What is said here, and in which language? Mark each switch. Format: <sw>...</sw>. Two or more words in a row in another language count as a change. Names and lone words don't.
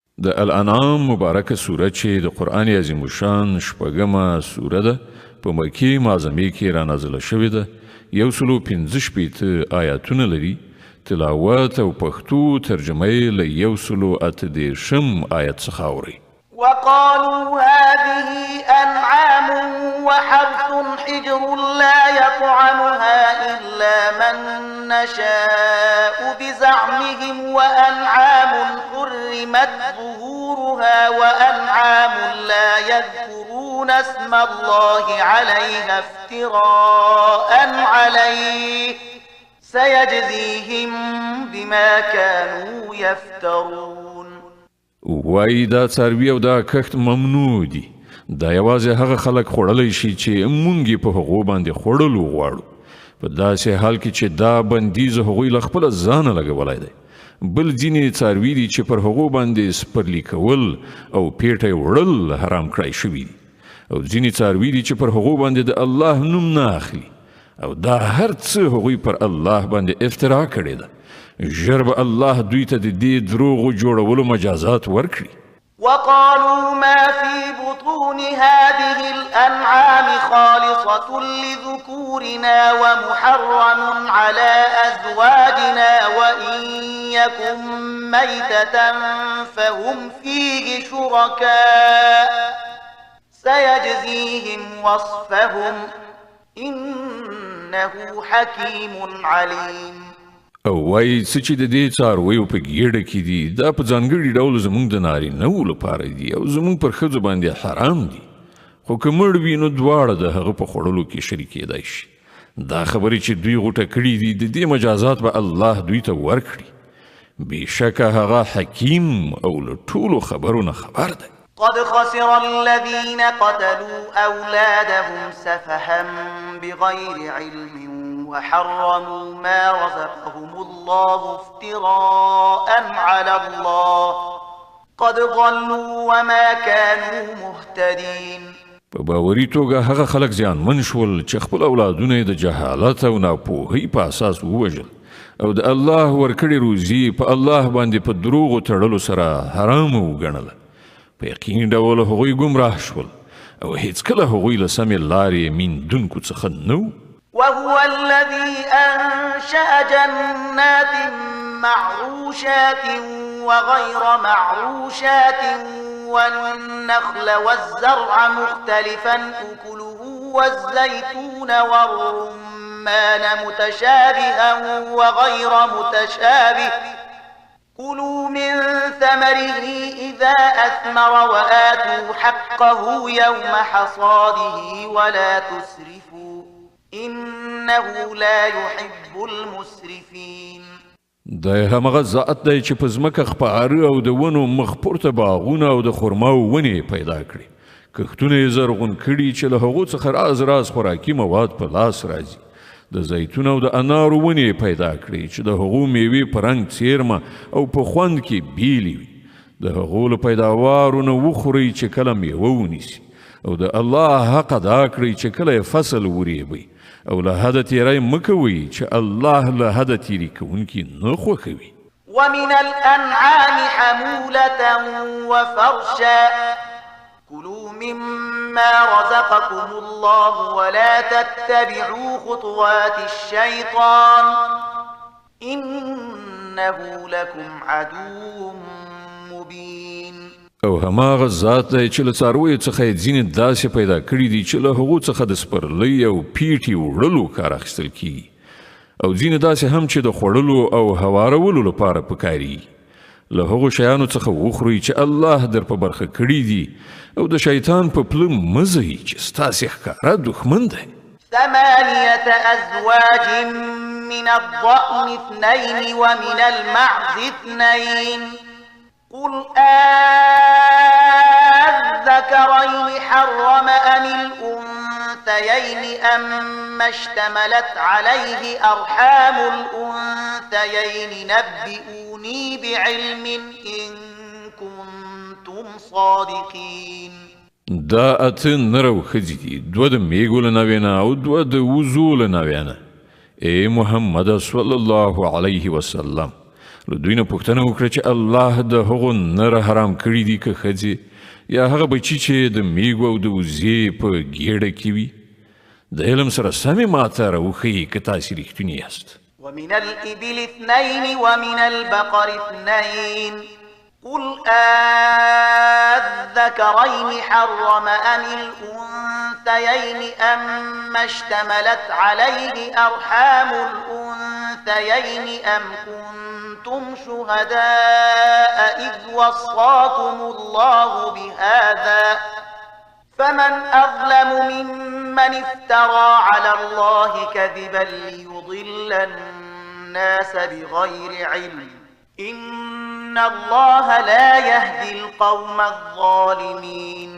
<ps>د الانعام مبارکه سوره چې د قرآن عظیم الشان شپږمه سوره ده په مکې معظمې کې را نازله شوې ده 115 آیاتونه لري تلاوت او پښتو ترجمه یې له 138 آیت څخه اوري</ps> <ar>وقالوا هذه أنعام وحرث حجر لا يطعمها إلا من نشاء بزعمهم وأنعام حرمت ظهورها وأنعام لا يذكرون اسم الله عليها افتراء عليه سيجزيهم بما كانوا يفترون</ar> <ps>وای دا څاروي او دا کښت ممنوع دي دا یوازې هغه خلک خوړلی شي چې مونږ په هغو باندې خوړلو غواړو په داسې حال کې چې دا بندیز هغوی له خپله ځانه لګولی دی بل ځینې څاروي دي چې پر هغو باندې سپرلي کول او پیټی وړل حرام کړی شوي دي او ځینې څاروي دي چې پر هغو باندې د الله نوم نه اخلي او دا هر څه هغوی پر الله باندې افترا کړې ده ژر به الله دوی ته د دې دروغو جوړولو مجازات ورکړي</ps> <ar>وقالوا ما في بطون هذه الأنعام خالصة لذكورنا ومحرم على أزواجنا وإن يكن ميتة فهم فيه شركاء سيجزيهم وصفهم إنه حكيم عليم</ar> <ps>او وای څه چې د دې څارویو په ګیډه کې دي دا په ځانګړي ډول زموږ د نارینهو لپاره دي او زموږ پر ښځو باندې حرام دي خو که مړ وي نو دواړه د هغه په خوړلو کې شریکېدای شي دا خبرې چې دوی غوټه کړي دي د دې مجازات به الله دوی ته ورکړي بېشکه هغه حکیم او له ټولو خبرو نه خبر دی</ps> <ar>قد خسر الذين قتلوا أولادهم سفها بغير علم وحرموا ما رزقهم الله افتراء على الله قد ضلوا وما كانوا مهتدين</ar> <ps>په باوري توګه هغه خلک زیانمن شول چې خپل اولادونه د جهالت او ناپوهۍ په اساس ووژل او د الله ورکړې روزي په الله باندې په دروغو تړلو سره حرام وګڼله په یقیني ډول هغوی ګمراه شول او هیڅکله هغوی له سمې لارې میندونکو څخه نه و</ps> <ar>وهو الذي أنشأ جنات معروشات وغير معروشات والنخل والزرع مختلفا أكله والزيتون والرمان متشابها وغير متشابه كلوا من ثمره إذا أثمر وآتوا حقه يوم حصاده ولا تسرفوا إنه لا يحب المسرفين</ar> <ps>دا همغه ذات دی چې په ځمکه خپاره او د ونو مخ پورته باغونه او د خرماو ونې پیدا کړي کښتونه یې زرغون کړي چې له هغو څخه راز خوراکي مواد په لاس راځي د زیتون او د انارو ونې پیدا کړي چې د هغو میوې په رنګ څیرمه او په خوند کې بیلې وي د هغو له پیداوارو نه وخورئ چې کله میوه ونیسي او د الله حق ادا کړئ چې کله فصل وریبئ او له حده تیری مه کوئ چې الله له حده تیری کوونکي نه خوښوي</ps> <ar>ومن الأنعام حمولة وفرشا كلوا مما رزقكم الله ولا تتبعوا خطوات الشيطان إنه لكم عدو مبين</ar> <ps>او هماغه ذات دی چې له څارویو څخه یې ځینې داسې پیدا کړي دي چې له هغو څخه د سپرلۍ او پیټې وړلو کار اخیستل کیږي او ځینې داسې هم چې د خوړلو او هوارولو لپاره پکاري له هغو شیانو څخه وخورئ چې الله در په برخه کړي دي او د شیطان په پله مه ځئ چې ستاسې ښکاره دښمن دی</ps> <ar>8 أزواج من الضأن 2 ومن المعز 2 قل أذكرين حرم أم الأنثيين أما اشتملت عليه أرحام الأنثيين نبئوني بعلم إن كنتم صادقين</ar> <ps>دا اته نرو ښځې دي 2 د میږو له نوې نه او 2 د وزو له نوې نه ای محمد</ps> <ar>صلی الله علیه وسلم</ar> <ps>له دوی نه پوښتنه وکړه چې الله د هغو نره حرام کړي دي که ښځې یا هغه بچي چې د میږو او د وزې په ګېډه کې وي د علم سره سمې ماته راوښیي که تاسې رښتوني یاست</ps> <ar>ومن الإبل 2 ومن البقر 2 قل الذكرين حرم أم الأنثيين أما اشتملت عليه أرحام الأنثيين أم كنتم شهداء إذ وصاكم الله بهذا فمن أظلم ممن افترى على الله كذبا ليضل الناس بغير علم إن الله لا يهدي القوم الظالمين</ar>